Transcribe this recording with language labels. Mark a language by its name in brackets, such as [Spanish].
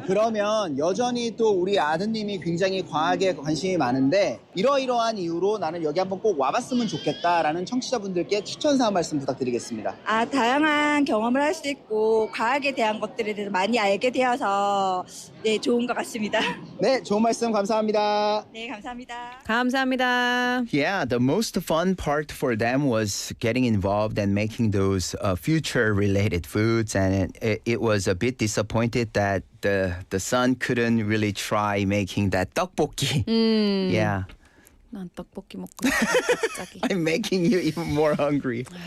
[Korean] 그러면 여전히 또 우리 아드님이 굉장히 과학에 관심이 많은데 이러이러한 이유로 나는 여기 한번 꼭 와봤으면 좋겠다라는 청취자분들께 추천사 한 말씀 부탁드리겠습니다. 다양한 경험을 할 수 있고 과학에 대한 것들에 대해서 많이 알게 되어서 네, 좋은 것 같습니다. 네, 좋은 말씀 감사합니다. 네, 감사합니다. 감사합니다. [English] Yeah, the most fun part for them was getting involved and making those future-related foods, and it was a bit disappointed that the son couldn't really try making that tteokbokki. Yeah. [Korean] 난 떡볶이 먹고 싶어, 갑자기. [English] I'm making you even more hungry.